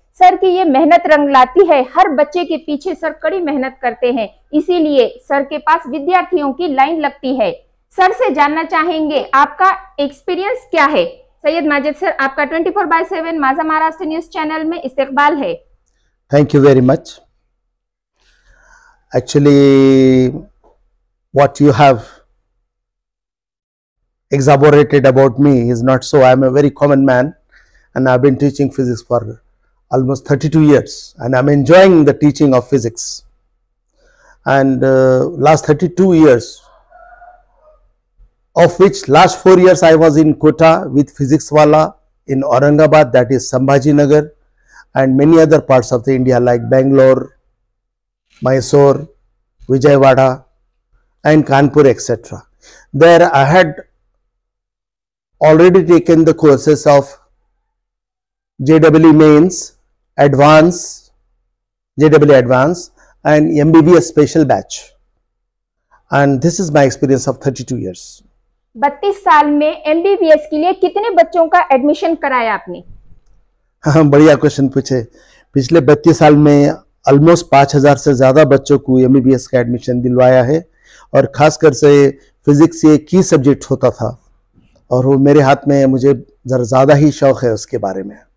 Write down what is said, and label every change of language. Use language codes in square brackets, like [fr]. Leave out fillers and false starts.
[hi] Sir की ये मेहनत रंग लाती है। हर बच्चे के पीछे सर कड़ी मेहनत करते हैं, इसीलिए सर के पास विद्यार्थियों की लाइन लगती है। सर से जानना चाहेंगे आपका एक्सपीरियंस क्या है। सैयद माजिद सर, आपका 24/7 माझा महाराष्ट्र न्यूज चैनल में इस्तकबाल है। [en] Thank you very much. Actually, what you have exaggerated about me is not so. I am a very common man, and I have been teaching physics for almost 32 years, and I am enjoying the teaching of physics. And last 32 years, of which last 4 years I was in Kota with Physics Wala in Aurangabad, that is Sambhaji Nagar, and many other parts of the India like Bangalore, Mysore, Vijayawada and Kanpur, etc. There I had already taken the courses of JEE Mains, Advanced, JEE Advanced and MBBS Special Batch, and this is my experience of 32 years. [hi] 32 साल में MBBS के लिए कितने बच्चों का admission कराया आपने? हाँ, बढ़िया क्वेश्चन पूछे। पिछले 32 साल में ऑलमोस्ट 5000 से ज़्यादा बच्चों को एमबीबीएस का एडमिशन दिलवाया है, और ख़ासकर से फिजिक्स ये की सब्जेक्ट होता था, और वो मेरे हाथ में, मुझे ज़रा ज़्यादा ही शौक़ है उसके बारे में।